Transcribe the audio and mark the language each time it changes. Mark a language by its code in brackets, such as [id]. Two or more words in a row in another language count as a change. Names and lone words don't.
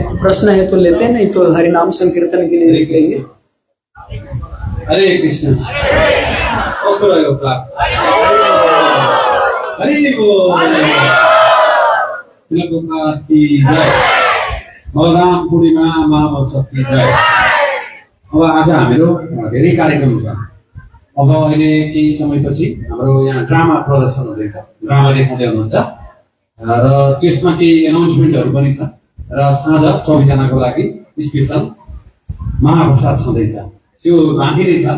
[hi] प्रश्न है तो लेते हैं, नहीं तो हरिनाम संकीर्तन के लिए लिख लेंगे। हरे कृष्ण। हरि बोल। की जय। बलराम पूर्णिमा महामहोत्सव की जय। [ne] अब आज हामीहरू धेरै कार्यक्रम छ। अब अहिले केही समयपछि हाम्रो यहाँ ड्रामा प्रदर्शन हुँदैछ, ड्रामा देखाउँदै हुनुहुन्छ र त्यसमा केही एनाउन्समेन्टहरू पनि छ र साँझ सबैजनाको लागि स्पेसल महाप्रसाद छँदैछ, त्यो बाँकी नै छ।